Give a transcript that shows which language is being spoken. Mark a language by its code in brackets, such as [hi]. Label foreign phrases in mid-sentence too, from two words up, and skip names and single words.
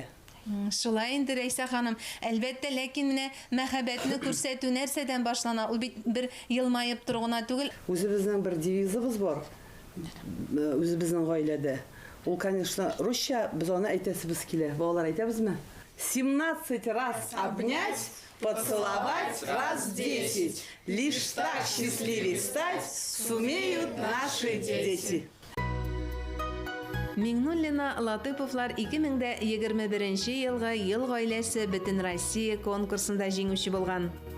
[tt] Шулай инде Рәйсә ханым. Әлбәттә, ләкин менә мәхәббәтне күрсәтү нәрсәдән башлана? Ул бит бер елмаеп торгына түгел. Үзебезнең бер девизыбыз бар. Үзебезнең гаиләдә. Ул, конечно, русча, без аны әйтәсебез килә. Балалар әйтәбезме? [ru] 17 раз обнять, поцеловать раз 10. Лишь так счастливей стать сумеют наши дети. [tt] Миңнуллина Латыповлар 2021 елгы ел гаиләсе Бөтен Россия конкурсында җиңүче булган.